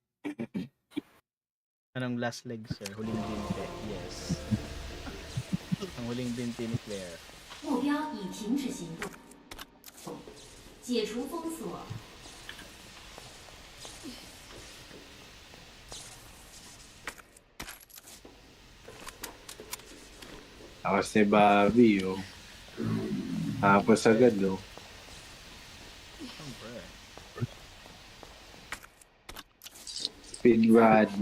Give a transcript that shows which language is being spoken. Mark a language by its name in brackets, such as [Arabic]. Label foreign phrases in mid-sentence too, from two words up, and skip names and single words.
[Filipino] Anong [English] last leg, [Filipino] sir? Huling binte. Yes. Ang huling binte ni Claire. [Chinese] 目标已停止行动，解除封锁。 [Filipino] Tapos ni Bobby, oh. Tapos agad, oh. Siyempre. Speedrun, no?